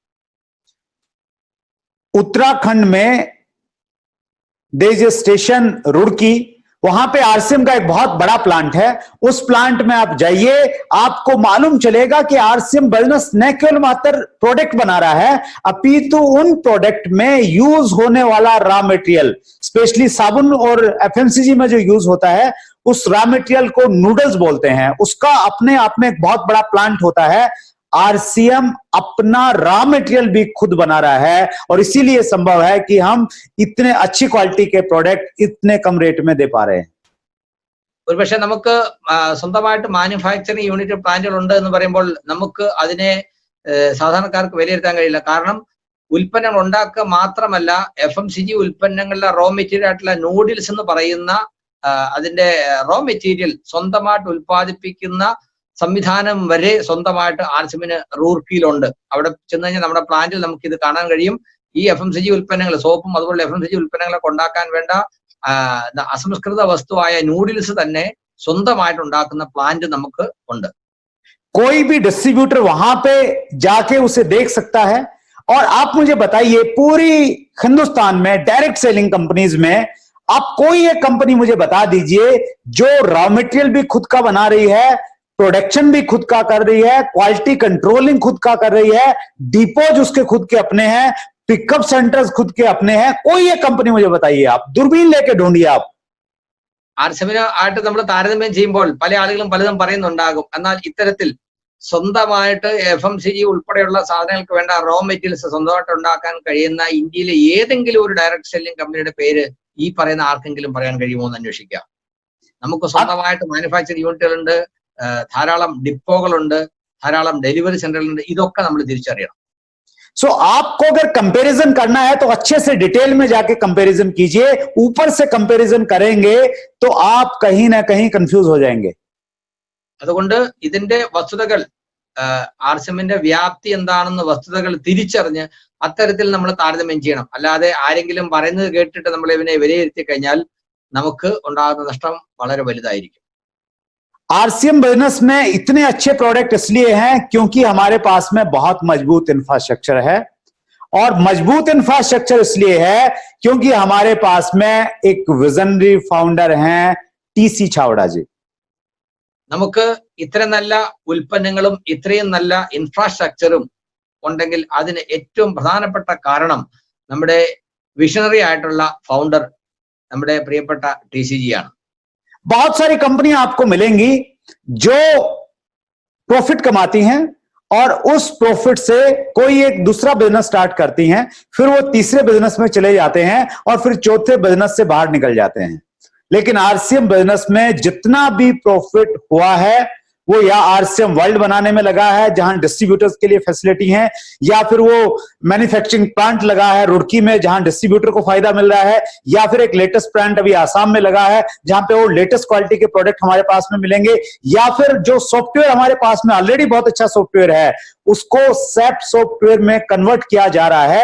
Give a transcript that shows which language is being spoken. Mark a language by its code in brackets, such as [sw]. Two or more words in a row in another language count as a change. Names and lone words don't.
[hi] उत्तराखंड में देश स्टेशन रुड़की, वहां पे आरसीएम का एक बहुत बड़ा प्लांट है। उस प्लांट में आप जाइए, आपको मालूम चलेगा कि आरसीएम बिजनेस न केवल मात्र प्रोडक्ट बना रहा है, अपितु उन प्रोडक्ट में यूज होने वाला [en] raw material, [hi] स्पेशली साबुन और एफएमसीजी में जो यूज होता है, उस [en] raw material [hi] को नूडल्स बोलते हैं, उसका अपने आप में एक बहुत बड़ा प्लांट होता है। आरसीएम अपना [en] raw material [hi] भी खुद बना रहा है और इसीलिए संभव है कि हम इतने अच्छी क्वालिटी के प्रोडक्ट इतने कम रेट में दे पा रहे हैं। [ml] ഒരുപക്ഷെ നമുക്ക് സ്വന്തമായിട്ട് [en] manufacturing unit plants [ml] ഉണ്ട് എന്ന് പറയുമ്പോൾ നമുക്ക് അതിനെ സാധാരണക്കാർക്ക് വിലയിരുത്താൻ കഴിയില്ല. കാരണം ഉൽപ്പന്നങ്ങൾ ഉണ്ടാക്കുക മാത്രമല്ല, FMCG ഉൽപ്പന്നങ്ങളുടെ [en] raw material [ml] ആയിട്ടുള്ള നൂഡിൽസ് എന്ന് പറയുന്ന അതിന്റെ [en] raw material [ml] സ്വന്തമായിട്ട് ഉൽപ്പാദിപ്പിക്കുന്ന സംവിധാനം വരെ സ്വന്തമായിട്ട് RCMന് റൂർക്കിയിലുണ്ട്. അവിടെ ചെന്ന് കഴിഞ്ഞാൽ നമ്മുടെ പ്ലാന്റിൽ നമുക്ക് ഇത് കാണാൻ കഴിയും. ഈ FMCG ഉൽപ്പന്നങ്ങൾ, സോപ്പും അതുപോലെ FMCG ഉൽപ്പന്നങ്ങളൊക്കെ ഉണ്ടാക്കാൻ വേണ്ട അസംസ്കൃത വസ്തുവായ നൂഡിൽസ് തന്നെ സ്വന്തമായിട്ട് ഉണ്ടാക്കുന്ന പ്ലാന്റ് നമുക്ക് ഉണ്ട്. [hi] कोई भी डिस्ट्रीब्यूटर वहां पे जाके उसे देख सकता है। और आप मुझे बताइए, पूरी हिंदुस्तान में [en] direct selling companies [hi] में आप कोई एक कंपनी मुझे बता दीजिए जो [en] raw material [hi] भी खुद का बना रही है, प्रोडक्शन भी खुद का कर रही है, [en] quality controlling [hi] खुद का कर रही है, डिपोज उसके खुद के अपने हैं, [en] pickup centers [hi] खुद के अपने हैं। कोई एक कंपनी मुझे बताइए, आप दूरबीन लेके ढूंढिए आप। [ml] RCM ആയിട്ട് നമ്മൾ താരതമ്യം ചെയ്യുമ്പോൾ പല ആളുകളും പലതും പറയുന്നുണ്ടാകും. എന്നാൽ ഇത്തരത്തിൽ സ്വന്തമായിട്ട് FMCG ഉൾപ്പെടെയുള്ള സാധനങ്ങൾക്ക് വേണ്ട [en] raw materials [ml] സ്വന്തമായിട്ട് ഉണ്ടാക്കാൻ കഴിയുന്ന ഇന്ത്യയിലെ ഏതെങ്കിലും ഒരു [en] direct selling [ml] കമ്പനിയുടെ പേര് ഈ പറയുന്ന ആർക്കെങ്കിലും പറയാൻ കഴിയുമോ എന്ന് അന്വേഷിക്കുക. നമുക്ക് സ്വന്തമായിട്ട് മാനുഫാക്ചറിംഗ് യൂണിറ്റുകളുണ്ട്, ധാരാളം ഡിപ്പോകളുണ്ട്, ധാരാളം ഡെലിവറി സെന്ററുകളുണ്ട്. ഇതൊക്കെ നമ്മൾ തിരിച്ചറിയണം. [hi] सो आपको अगर कंपैरिजन करना है तो अच्छे से डिटेल में जाके कंपैरिजन कीजिए। ऊपर से कंपैरिजन करेंगे तो आप कहीं ना कहीं कंफ्यूज हो जाएंगे। [ml] അതുകൊണ്ട് ഇതിന്റെ വസ്തുതകൾ, RCMന്റെ വ്യാപ്തി എന്താണെന്ന് വസ്തുതകൾ തിരിച്ചറിഞ്ഞ് അത്തരത്തിൽ നമ്മൾ താരതമ്യം ചെയ്യണം. അല്ലാതെ ആരെങ്കിലും പറയുന്നത് കേട്ടിട്ട് നമ്മൾ ഇവനെ വിലയിരുത്തി കഴിഞ്ഞാൽ നമുക്ക് ഉണ്ടാകുന്ന നഷ്ടം വളരെ വലുതായിരിക്കും. [hi] आरसीएम बिजनेस में इतने अच्छे प्रोडक्ट इसलिए हैं क्योंकि हमारे पास में बहुत मजबूत इंफ्रास्ट्रक्चर है। और मजबूत इंफ्रास्ट्रक्चर इसलिए है क्योंकि हमारे पास में एक [en] visionary founder [hi] हैं TC छावड़ा जी। [ml] നമുക്ക് ഇത്ര നല്ല ഉൽപ്പന്നങ്ങളും ഇത്രയും നല്ല ഇൻഫ്രാസ്ട്രക്ചറും ഉണ്ടെങ്കിൽ അതിന് ഏറ്റവും പ്രധാനപ്പെട്ട കാരണം നമ്മുടെ വിഷണറി ആയിട്ടുള്ള ഫൗണ്ടർ നമ്മുടെ പ്രിയപ്പെട്ട TCG ആണ്. [hi] बहुत सारी कंपनियां आपको मिलेंगी जो प्रॉफिट कमाती हैं और उस प्रॉफिट से कोई एक दूसरा बिजनेस स्टार्ट करती हैं, फिर वो तीसरे बिजनेस में चले जाते हैं और फिर चौथे बिजनेस से बाहर निकल जाते हैं। लेकिन RCM बिजनेस में जितना भी प्रॉफिट हुआ है वो या RCM वर्ल्ड बनाने में लगा है जहां डिस्ट्रीब्यूटर्स के लिए फैसिलिटी है, या फिर वो [en] manufacturing plant [hi] लगा है रुड़की में जहां डिस्ट्रीब्यूटर को फायदा मिल रहा है, या फिर एक [en] latest plant [hi] अभी आसाम में लगा है जहां पे वो [en] latest quality [hi] के प्रोडक्ट हमारे पास में मिलेंगे, या फिर जो सॉफ्टवेयर हमारे पास में ऑलरेडी बहुत अच्छा सॉफ्टवेयर है उसको SAP सॉफ्टवेयर में कन्वर्ट किया जा रहा है।